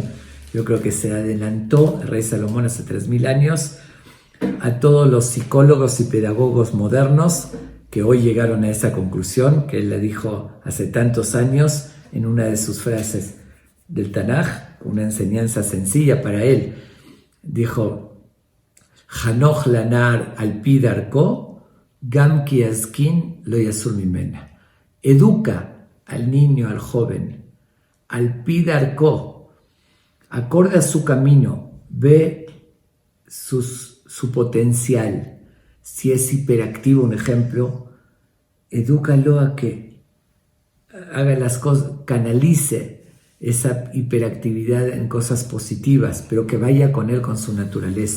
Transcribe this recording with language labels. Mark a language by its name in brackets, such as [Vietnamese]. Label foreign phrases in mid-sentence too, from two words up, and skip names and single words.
[Spanish] Yo creo que se adelantó el rey Salomón hace 3000 años a todos los psicólogos y pedagogos modernos que hoy llegaron a esa conclusión que él le dijo hace tantos años en una de sus frases del Tanaj, una enseñanza sencilla para él. [Hebrew] Dijo: חנוך לנער על פי דרכו, גם כי יזקין לא יסור ממנה. [Spanish] Educa al niño, al joven, [Hebrew] על פי דרכו, [Spanish] acorde a su camino, ve su potencial. Si es hiperactivo, un ejemplo, edúcalo a que haga las cosas, canalice esa hiperactividad en cosas positivas, pero que vaya con él, con su naturaleza.